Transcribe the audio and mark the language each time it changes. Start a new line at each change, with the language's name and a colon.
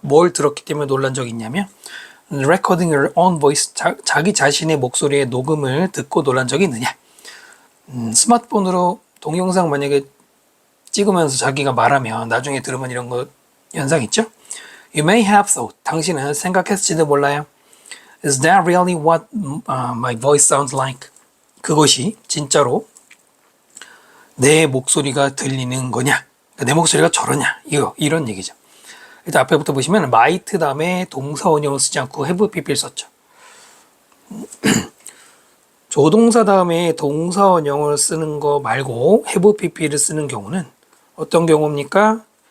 Korean: 뭘 들었기 때문에 놀란 적이 있냐면
English: recording your own voice.
Korean: 자기 자신의 목소리의 녹음을 듣고 놀란 적이 있느냐? 스마트폰으로 동영상 만약에 찍으면서 자기가 말하면 나중에 들으면 이런 거 현상 있죠?
English: You may have thought.
Korean: 당신은 생각했을지도 몰라요.
English: Is that really what my voice sounds like?
Korean: 그것이 진짜로 내 목소리가 들리는 거냐? 내 목소리가 저러냐? 이런 얘기죠. 일단 앞에부터 보시면 might 다음에 동사 원형을 쓰지 않고 have pp를 썼죠. 조동사 다음에 동사 원형을 쓰는 거 말고 have pp를 쓰는 경우는 어떤 경우입니까?